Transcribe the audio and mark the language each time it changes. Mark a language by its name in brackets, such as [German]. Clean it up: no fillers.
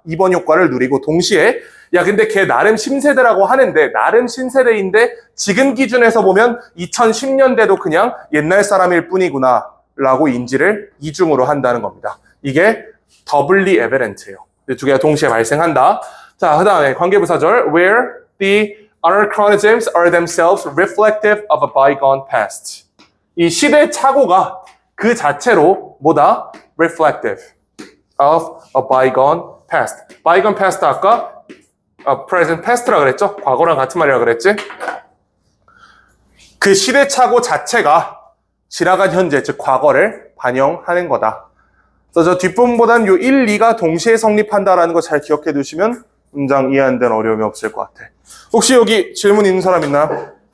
[Korean] 이번 효과를 누리고, 동시에 야, 근데 걔 나름 신세대라고 하는데, 나름 신세대인데 지금 기준에서 보면 2010년대도 그냥 옛날 사람일 뿐이구나 라고 인지를 이중으로 한다는 겁니다. 이게 doubly evident예요. 두 개가 동시에 발생한다. 자, 그 다음에 관계부사절 [English] where the anachronisms are themselves reflective of a bygone past. [Korean] 이 시대 착오가 그 자체로 뭐다? [English] reflective of a bygone past. [Korean] bygone past 아까 present past라 그랬죠? 과거랑 같은 말이라 그랬지? 그 시대착오 자체가 지나간 현재, 즉 과거를 반영하는 거다. 그래서 저 뒷부분보다는 요 1, 2가 동시에 성립한다라는 거 잘 기억해 두시면 문장 이해하는 데는 어려움이 없을 것 같아. 혹시 여기 질문 있는 사람 있나요?